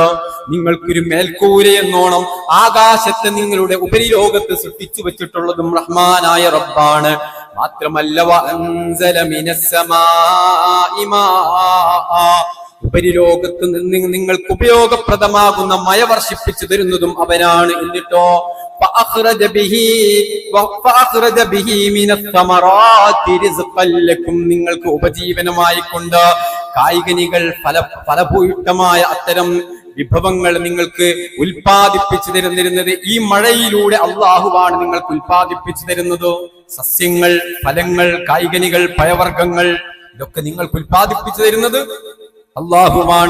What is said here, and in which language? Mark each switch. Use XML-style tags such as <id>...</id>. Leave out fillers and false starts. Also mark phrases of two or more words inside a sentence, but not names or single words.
<ml>നിങ്ങൾക്കൊരു മേൽക്കൂരയെന്നോണം ആകാശത്തെ നിങ്ങളുടെ ഉപരിലോകത്ത് സൃഷ്ടിച്ചു വെച്ചിട്ടുള്ളതും റഹ്മാനായ റബ്ബാണ്. മാത്രമല്ല</ml> <ar>وأنزل من السماء ماء,</ar> <ml>ഉപരിലോകത്ത് നിന്ന് നിങ്ങൾക്ക് ഉപയോഗപ്രദമാകുന്ന മഴ വർഷിപ്പിച്ചു തരുന്നതും അവനാണ്.</ml> <ar>എന്നിട്ടോ فأخرج به من الثمرات رزقا لكم,</ar> <ml>നിങ്ങൾക്ക് ഉപജീവനമായി കൊണ്ട് കായികനികൾ ഫലഭൂയിഷ്ടമായ അത്തരം വിഭവങ്ങൾ നിങ്ങൾക്ക് ഉൽപ്പാദിപ്പിച്ചു തരുന്നത് ഈ മഴയിലൂടെ അള്ളാഹുവാണ് നിങ്ങൾക്ക് ഉൽപ്പാദിപ്പിച്ചു തരുന്നത്. സസ്യങ്ങൾ, ഫലങ്ങൾ, കായികനികൾ, പഴവർഗ്ഗങ്ങൾ ഇതൊക്കെ നിങ്ങൾക്ക് ഉൽപ്പാദിപ്പിച്ചു തരുന്നത് അള്ളാഹുവാണ്.</ml>